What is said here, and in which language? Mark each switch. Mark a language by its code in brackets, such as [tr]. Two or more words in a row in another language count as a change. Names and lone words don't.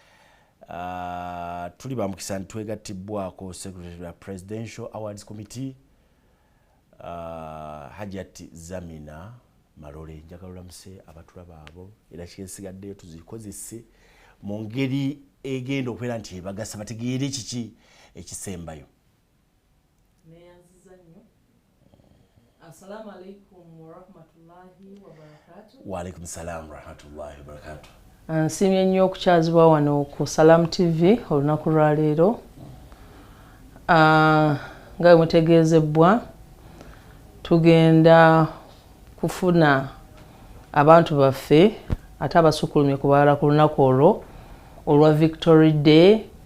[lg] tuli bamukisa nti twegattibwako Secretary wa Presidential Awards Committee Hajjati Zamina Malole njagala olamuse abatulaba abo era kyesigaddeyo tuzikozese mu ngeri egenda okubeera nti bagasa bategeere kiki ekisembayo. [ar] السلام عليكم ورحمة الله وبركاته. وعليكم السلام ورحمة الله وبركاته. [lg] Nsimye nnyo okukyazibwa wano ku Salam TV olunaku lwa leero. Nga mutegeezebwa tugenda kufuna abantu baffe ate abasukkulumye ku balala ku lunaku olwo olwa Victory Day